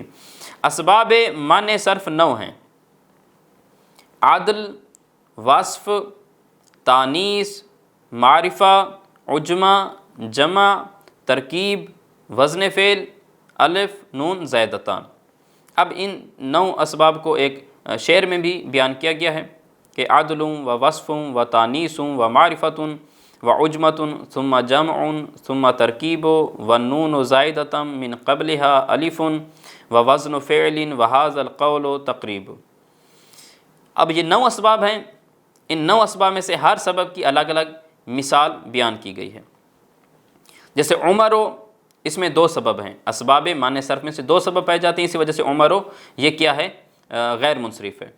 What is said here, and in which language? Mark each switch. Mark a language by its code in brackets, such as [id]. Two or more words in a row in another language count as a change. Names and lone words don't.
[ur] اسباب منع صرف 9 ہیں: عدل، وصف، تانیث، معرفہ، عجمہ، جمع، ترکیب، وزن فعل، الف، نون، زائدتان. اب ان 9 اسباب کو ایک شعر میں بھی بیان کیا گیا ہے کہ [ar] عدل و وصف و تانیث و معرفت و عجمت ثم جمع ثم ترکیب و نون زائدتم من قبلها الف و وزن فعل و هذا القول تقریب. [ur] اب یہ 9 اسباب ہیں. ان 9 اسباب میں سے ہر سبب کی الگ الگ مثال بیان کی گئی ہے۔ جیسے عمر و، اس میں 2 سبب ہیں، اسباب معنی صرف میں سے 2 سبب پائے جاتے ہیں، اسی وجہ سے عمر و یہ کیا ہے، غیر منصرف ہے۔